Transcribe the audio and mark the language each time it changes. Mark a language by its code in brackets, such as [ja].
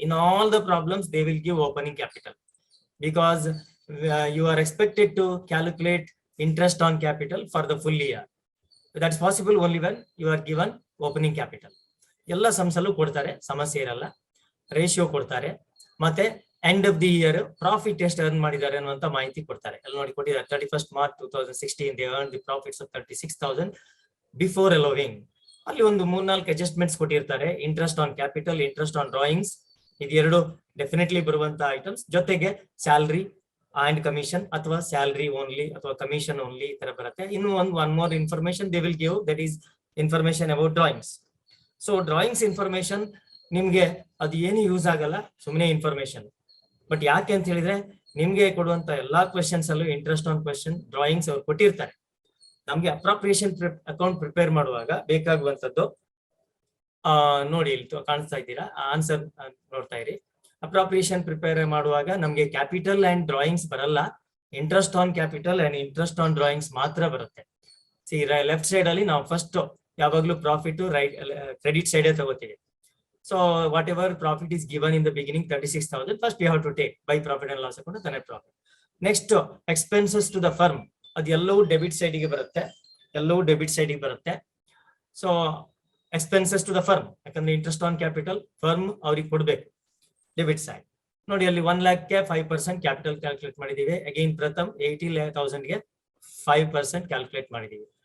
[en] In all the problems, they will give opening capital, because you are expected to calculate interest on capital for the full year. That's possible only when you are given opening capital. [kn] ಎಲ್ಲ ಸಂಸಲು ಕೊಡ್ತಾರೆ, ಸಮಸ್ಯೆ ಇರಲ್ಲ. Ratio ಕೊಡ್ತಾರೆ, ಮತ್ತೆ end of the year profit ಎಷ್ಟು earn ಮಾಡಿದ್ದಾರೆ ಅನ್ನುವಂತ ಮಾಹಿತಿ ಕೊಡ್ತಾರೆ. ಅಲ್ಲಿ ನೋಡಿ ಕೊಟ್ಟಿದ್ದಾರೆ. [en] 31st March 2016 they earned the profits of 36,000 before allowing. [kn] ಅಲ್ಲಿ ಒಂದು 3-4 ಅಡ್ಜಸ್ಟ್ಮೆಂಟ್ಸ್ ಕೊಟ್ಟಿರ್ತಾರೆ. Interest on capital, interest on drawings, ಇದೆರಡು ಡೆಫಿನೆಟ್ಲಿ ಬರುವಂತ ಐಟಮ್ಸ್. ಜೊತೆಗೆ ಸ್ಯಾಲರಿ ಅಂಡ್ ಕಮಿಷನ್, ಅಥವಾ ಸ್ಯಾಲರಿ ಓನ್ಲಿ ಅಥವಾ ಕಮಿಷನ್ ಓನ್ಲಿ, ಈ ತರ ಬರುತ್ತೆ. [en] ಇನ್ನು one more information they will give, that is information about drawings. [kn] So drawings information ನಿಮ್ಗೆ ಅದು ಏನು ಯೂಸ್ ಆಗಲ್ಲ, ಸುಮ್ಮನೆ ಇನ್ಫಾರ್ಮೇಶನ್. ಬಟ್ ಯಾಕೆ ಅಂತ ಹೇಳಿದ್ರೆ, ನಿಮ್ಗೆ ಕೊಡುವಂತ ಎಲ್ಲಾ ಕ್ವೆಶನ್ಸ್ ಅಲ್ಲೂ ಇಂಟ್ರೆಸ್ಟ್ ಆನ್ ಕ್ವೆಶನ್, ಡ್ರಾಯಿಂಗ್ಸ್ ಅವ್ರು ಕೊಟ್ಟಿರ್ತಾರೆ. ನಮ್ಗೆ ಅಪ್ರಾಪ್ರಿಯೇಷನ್ ಅಕೌಂಟ್ ಪ್ರಿಪೇರ್ ಮಾಡುವಾಗ ಬೇಕಾಗುವಂತದ್ದು ನೋಡಿ, ಇಲ್ಲಿ ಕಾಣಿಸ್ತಾ ಇದ್ದೀರಾ, ಆನ್ಸರ್ ನೋಡ್ತಾ ಇರಿ. ಅಪ್ರಾಪ್ರಿಯೇಷನ್ ಪ್ರಿಪೇರ್ ಮಾಡುವಾಗ ನಮ್ಗೆ ಕ್ಯಾಪಿಟಲ್ ಅಂಡ್ ಡ್ರಾಯಿಂಗ್ಸ್ ಬರಲ್ಲ, interest on capital and interest on drawings ಮಾತ್ರ ಬರುತ್ತೆ. ಲೆಫ್ಟ್ ಸೈಡ್ ಅಲ್ಲಿ ನಾವು ಫಸ್ಟ್ ಯಾವಾಗ್ಲೂ ಪ್ರಾಫಿಟ್, ರೈಟ್ ಕ್ರೆಡಿಟ್ ಸೈಡ್ ತಗೋತೀವಿ. [en] So whatever profit is given in the beginning, 36,000, first we have to take by profit and loss account the net profit. Next, expenses to the firm, [kn] ಅದೆಲ್ಲವೂ debit side ಗೆ ಬರುತ್ತೆ, ಎಲ್ಲವೂ debit side ಗೆ ಬರುತ್ತೆ. [en] so expenses to the firm, [kn] ಯಾಕಂದ್ರೆ interest on capital firm ಅವ್ರಿಗೆ ಕೊಡ್ಬೇಕು, debit side. ನೋಡಿ ಅಲ್ಲಿ 1 lakhಗೆ 5% ಕ್ಯಾಪಿಟಲ್ ಕ್ಯಾಲ್ಕುಲೇಟ್ ಮಾಡಿದೀವಿ. ಅಗೈನ್ ಪ್ರಥಮ್ 80,000ಗೆ 5% ಕ್ಯಾಲ್ಕುಲೇಟ್ ಮಾಡಿದೀವಿ.